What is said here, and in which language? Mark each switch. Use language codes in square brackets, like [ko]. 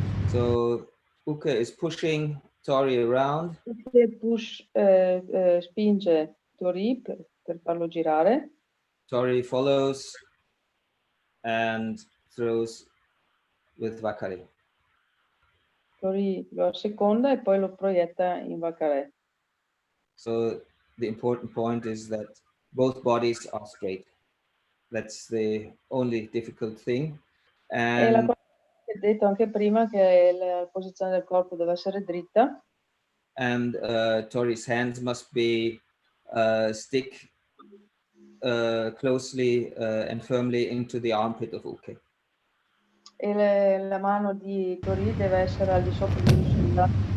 [en] So Uke is pushing Tori around. [it] Spinge Tori per farlo girare. [en] Tori follows and throws with Vakare. [it] Tori lo asseconda e poi lo proietta in Vakare. [en] So the important point is that both bodies are straight. That's the only difficult thing. [it] E la cosa che ho detto anche prima che la posizione del corpo deve essere dritta. [en] And Tori's hands must be stick closely and firmly into the armpit of Uke. [it] e la mano di Tori deve essere al di sopra di Lucinda.